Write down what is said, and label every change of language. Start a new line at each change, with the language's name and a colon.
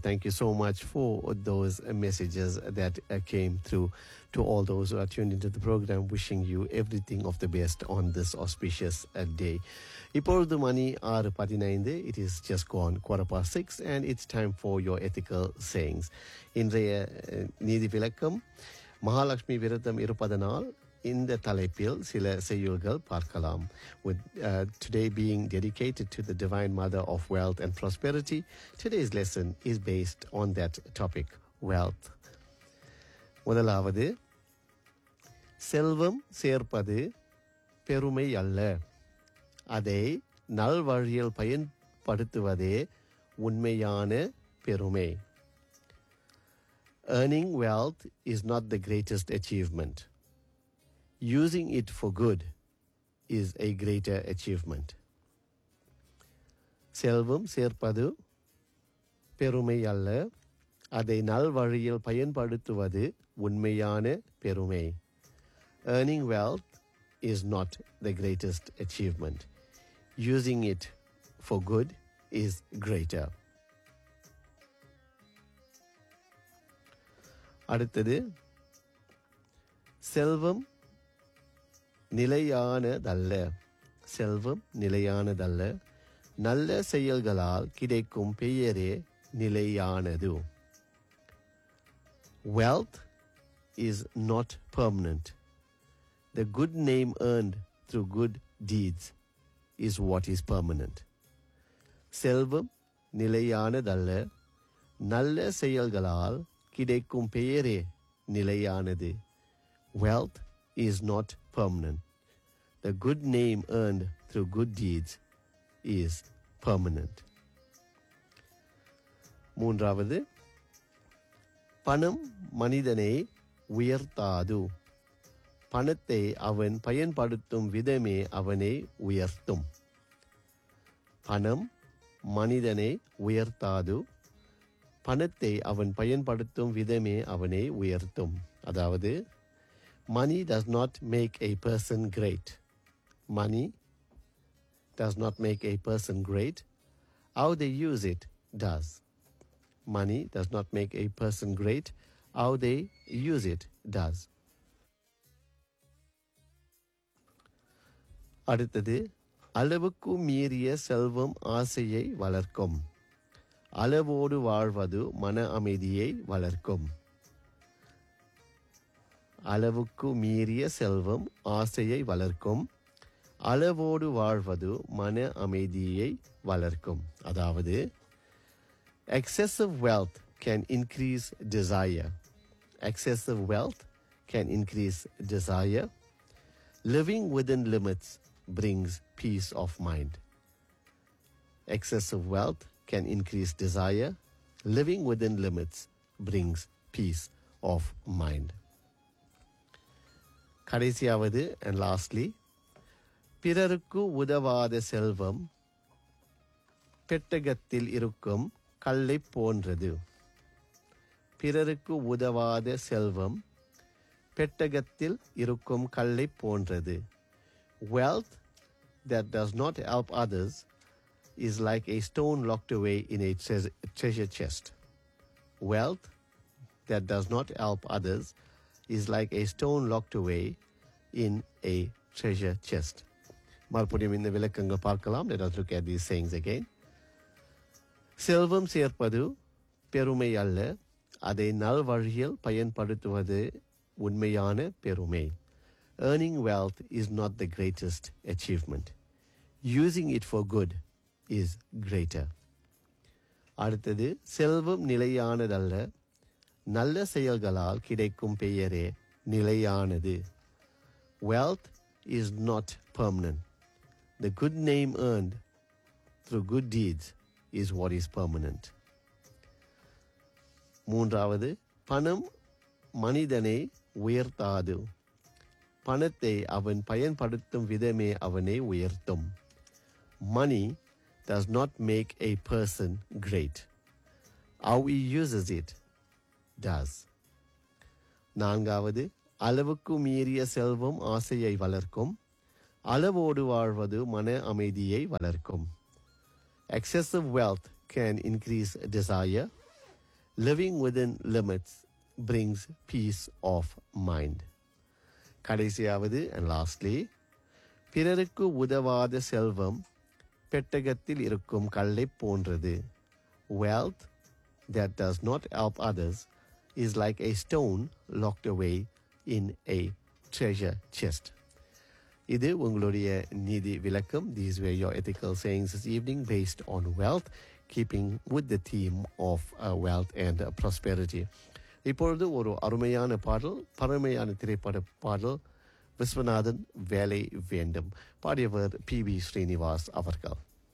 English: Thank you so much for those messages that came through to all those who are tuned into the program. Wishing you everything of the best on this auspicious day.
Tamil: இப்பொழுது மணி 6:15.
English: It is just gone 6:15 and it's time for your ethical sayings.
Tamil: இன்றைய நீதி விளக்கம் மகாலட்சுமி விரதம் இருப்பதனால் இந்த தலைப்பில் சில செய்யுள்கள் பார்க்கலாம்.
English: With today being dedicated to the Divine Mother of Wealth and Prosperity, today's lesson is based on that topic, wealth.
Tamil: முதலாவது, செல்வம் சேர்ப்பது பெருமை அல்ல, அதை நல்வழியில் பயன்படுத்துவதே உண்மையான பெருமை.
English: Earning wealth is not the greatest achievement. Using it for good is a greater achievement.
Tamil: Selvam serpadu perumai alla, அதை நல்வழியில் பயன்படுத்துவது உண்மையான பெருமை.
English: Earning wealth is not the greatest achievement. Using it for good is greater.
Tamil: அடுத்தது, செல்வம் நிலையானதல்ல. செல்வம் நிலையானதல்ல. நல்ல செயல்களால் கிடைக்கும் பெயரே நிலையானது.
English: Wealth is not permanent. The good name earned through good deeds is what is permanent.
Tamil: செல்வம் நிலையானதல்ல. நல்ல செயல்களால் கிடைக்கும் பெயரே நிலையானது.
English: Wealth is not permanent. The good name earned through good deeds is permanent.
Tamil: மூன்றாவது, பணம் மனிதனை உயர்த்தாது. பணத்தை அவன் பயன்படுத்தும் விதமே அவனை உயர்த்தும். பணம் மனிதனை உயர்த்தாது. பணத்தை அவன் பயன்படுத்தும் விதமே அவனை உயர்த்தும். அதாவது,
English: money does not make a person great. Money does not make a person great. How they use it does. Money does not make a person great. How they use it does.
Tamil: அடுத்தது, அளவுக்கு மீறிய செல்வம் ஆசையை வளர்க்கும். அளவோடு வாழ்வது மன அமைதியை வளர்க்கும். அளவுக்கு மீறிய செல்வம் ஆசையை வளர்க்கும். அளவோடு வாழ்வது மன அமைதியை வளர்க்கும். அதாவது,
English: excessive wealth can increase desire. Excessive wealth can increase desire. Living within limits brings peace of mind. Excessive wealth can increase desire. Living within limits brings peace of mind.
Tamil: கடைசியாவது,
English: and lastly,
Tamil: பிறருக்கு உதவாத செல்வம் பெட்டகத்தில் இருக்கும் கல்லை போன்றது. பிறருக்கு உதவாத செல்வம் பெட்டகத்தில் இருக்கும் கல்லை போன்றது.
English: Wealth that does not help others is like a stone locked away in a treasure chest. Wealth that does not help others is like a stone locked away in a treasure chest.
Tamil: மறுபடியும் இந்த விளக்கங்கள் பார்க்கலாம்.
English: Let us look at these sayings again.
Tamil: செல்வம் சேர்ப்பது பெருமை அல்ல, அதை நல்வழியில் பயன்படுத்துவது உண்மையான பெருமை.
English: Earning wealth is not the greatest achievement. Using it for good is greater.
Tamil: அடுத்தது, செல்வம் நிலையானதல்ல, நல்ல செயல்களால் கிடைக்கும் பெயரே நிலையானது.
English: Wealth is not permanent. The good name earned through good deeds is what is permanent.
Tamil: மூன்றாவது, பணம் மனிதனை உயர்த்தாது. பணத்தை அவன் பயன்படுத்தும் விதமே அவனை உயர்த்தும்.
English: Money does not make a person great. How he uses it does.
Tamil: நான்காவது, அளவுக்கு மீறிய செல்வம் ஆசையை வளர்க்கும். அளவோடு வாழ்வது மன அமைதியை வளர்க்கும்.
English: Excessive wealth can increase desire. Living within limits brings peace of mind.
Tamil: கடைசியாவது,
English: and lastly,
Tamil: பிறருக்கு உதவாத செல்வம் பெட்டகத்தில் இருக்கும் கல்லை போன்றது.
English: Wealth that does not help others is like a stone locked away in a treasure chest.
Tamil: இது உங்களுடைய நீதி விளக்கம்.
English: These were your ethical sayings this evening based on wealth, keeping with the theme of wealth and prosperity.
Tamil: இப்பொழுது ஒரு அருமையான பாடல், பரமையான திரைப்பட பாடல், விஸ்வநாதன் வேலை வேண்டும். பாடியவர் பி.வி. ஸ்ரீனிவாஸ் அவர்கள்.